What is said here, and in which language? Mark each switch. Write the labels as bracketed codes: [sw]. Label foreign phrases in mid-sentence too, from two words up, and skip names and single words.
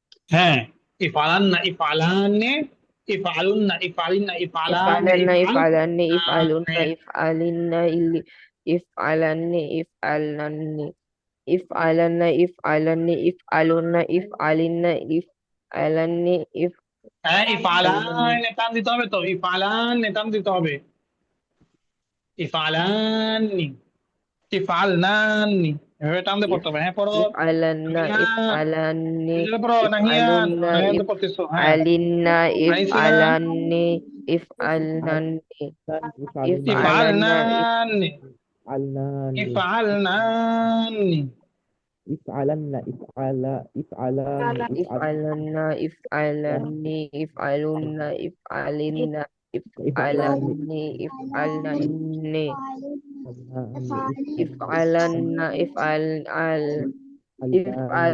[ar] হ্যাঁ, اِفْعَلَنَّ اِفْعَلانِّ اِفْعَلُنَّ اِفْعَلِنَّ اِفْعَلانِّ اِفْعَلَنَّ اِفْعَلانِّ ইফআলানে। اِفْعَلُنَّ اِفْعَلِنَّ اِفْعَلانِّ اِفْعَلانِّ اِفْعَلَنَّ اِفْعَلانِّ اِفْعَلُنَّ اِفْعَلِنَّ اِفْعَلانِّ [bn] হ্যাঁ, [ar] if'alanni [bn] ইফালানে টান দিতে হবে তো, ইফালানে টান দিতে হবে, [ar] اِفْعَلانِّ اِفْعَلْنانِّ, [bn] এভাবে টান দিয়ে পড়তে হবে। হ্যাঁ, পড়ো [ar] if'alanna [bn] নাহিয়ান, [ar] if'alanni [bn] জোরে পড়ো নাহিয়ান, [ar] if'alunna [bn] নাহিয়ান তো পড়তেছো। হ্যাঁ, [ar] if'alinna [bn] রাইসিয়া [ar] اِفْعَلانِّ اِفْعَلانِّ ইফআলুনা if'alanna ইফালনানি আলনানি ইফালনানি। اِفْعَلَنَّ اِفْعَلانِّ اِفْعَلَنَّ اِفْعَلانِّ اِفْعَلُنَّ اِفْعَلِنَّ ইফআলানি اِفْعَلانِّ اِفْعَلانِّ ইফআলানি اِفْعَلَنَّ اِفْعَل ইফআলানি